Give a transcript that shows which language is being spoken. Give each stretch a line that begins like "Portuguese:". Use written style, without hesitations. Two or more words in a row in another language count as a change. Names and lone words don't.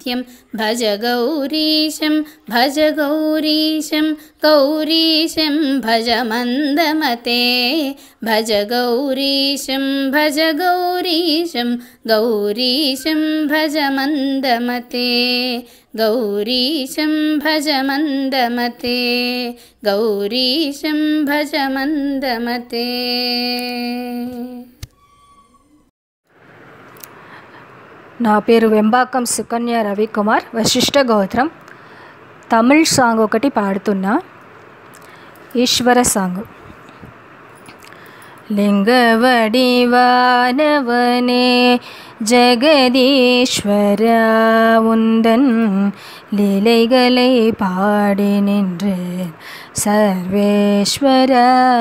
Sanskrit: नित्यं भज गौरीशं भज गौरीशं गौरीशं भज मन्दमते भज गौरीशं भज गौरीशं गौरीशं भज मन्दमते गौरीशं भज मन्दमते गौरीशं भज मन्दमते।
Telugu: నా పేరు వెంబాకం సుకన్య రవికుమార్, వశిష్ఠ గోత్రం.
English: Tamil song
Telugu: ఒకటి పాడుతున్నా, ఈశ్వర సాంగ్.
Tamil: லிங்க வடிவானவனே ஜெகதீஸ்வரா உந்தன் லீலைகளை பாடி நின்றேன் சர்வேஸ்வரா.